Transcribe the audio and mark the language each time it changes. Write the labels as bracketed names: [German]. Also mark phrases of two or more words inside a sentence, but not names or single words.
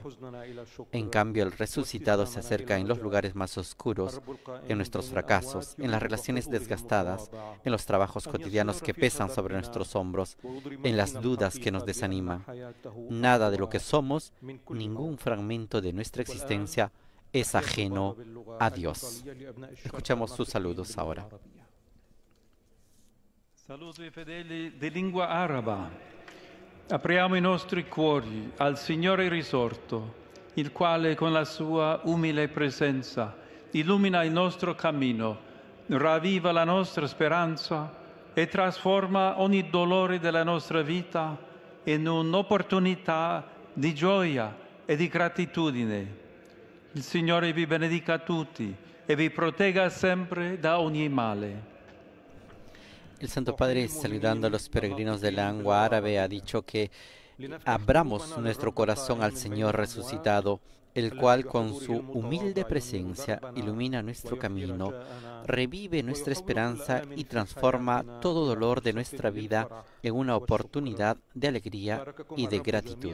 [Spanish] En cambio, el resucitado se acerca en los lugares más oscuros, en nuestros fracasos, en las relaciones desgastadas, en los trabajos cotidianos que pesan sobre nuestros hombros, en las dudas que nos desaniman. Nada de lo que somos, ningún fragmento de nuestra existencia es ajeno a Dios. Escuchamos sus saludos ahora. [Italian] Saluto ai fedeli di lingua araba. Apriamo i nostri cuori al Signore risorto, il quale con la sua umile presenza illumina il nostro cammino, ravviva la nostra speranza e trasforma ogni dolore della nostra vita in un'opportunità di gioia e di gratitudine. Il Signore vi benedica tutti e vi protegga sempre da ogni male. [Spanish] El Santo Padre, saludando a los peregrinos de la lengua árabe, ha dicho que abramos nuestro corazón al Señor resucitado, el cual con su humilde presencia ilumina nuestro camino, revive nuestra esperanza y transforma todo dolor de nuestra vida en una oportunidad de alegría y de gratitud.